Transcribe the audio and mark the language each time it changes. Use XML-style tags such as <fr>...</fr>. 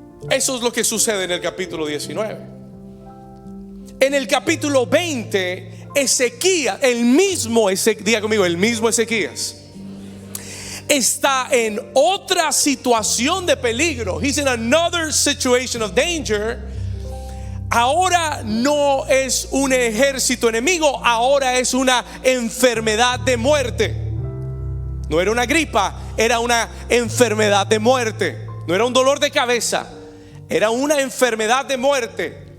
<es>Eso es lo que sucede en el capítulo 19. En el capítulo 20, Ezequías, diga conmigo, el mismo Ezequías, está en otra situación de peligro.</es> <en>He's in another situation of danger.</en> <es>Ahora no es un ejército enemigo, ahora es una enfermedad de muerte. No era una gripa, era una enfermedad de muerte. No era un dolor de cabeza, era una enfermedad de muerte.</es>